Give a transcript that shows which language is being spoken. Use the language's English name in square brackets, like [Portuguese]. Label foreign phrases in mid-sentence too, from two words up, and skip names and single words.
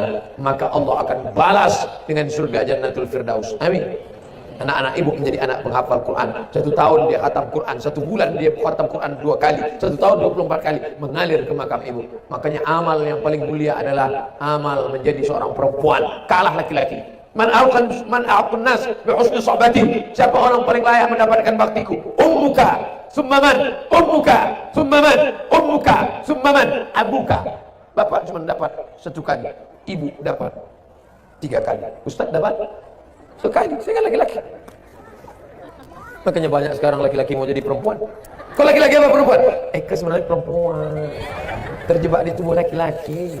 [Indonesian] Maka Allah akan balas dengan surga Jannatul Firdaus. Amin. Anak-anak ibu menjadi anak penghafal Quran. 1 tahun dia khatam Quran, 1 bulan dia khatam Quran 2 kali, 1 tahun 24 kali mengalir ke makam ibu. Makanya amal yang paling mulia adalah amal menjadi seorang perempuan, kalah laki-laki. [Arabic] من أحق الناس بحسن صحابتي. [Indonesian] Siapa orang paling layak mendapatkan baktiku? [Arabic] أمك، ثم من، أمك، ثم من، أمك، ثم من، أبوك. [Indonesian] Bapak cuma dapat 1 kali, ibu dapat 3 kali, ustaz dapat sekali. Saya kan laki-laki. Makanya banyak sekarang laki-laki mau jadi perempuan. Kok laki-laki apa perempuan? Sebenarnya perempuan terjebak di tubuh laki-laki.